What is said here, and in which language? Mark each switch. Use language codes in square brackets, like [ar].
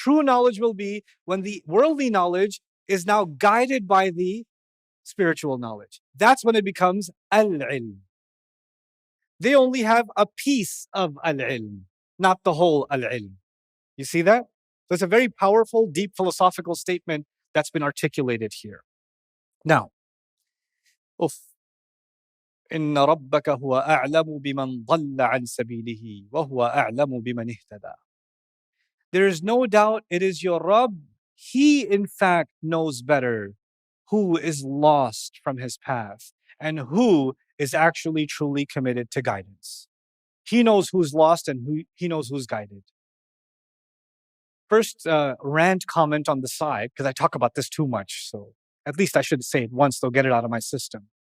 [en] True knowledge will be when the worldly knowledge is now guided by the spiritual knowledge. That's when it becomes al-ilm. They only have a piece of al-ilm, not the whole al-ilm. You see that? So it's a very powerful, deep philosophical statement that's been articulated here. Now, [ar] إن ربك هو أعلم بمن ضل عن سبيله وهو أعلم بمن اهتدى. [en] There is no doubt it is your Rabb. He, in fact, knows better who is lost from his path and who is actually truly committed to guidance. He knows who's lost and he knows who's guided. First, rant comment on the side, because I talk about this too much, so at least I should say it once, they'll get it out of my system.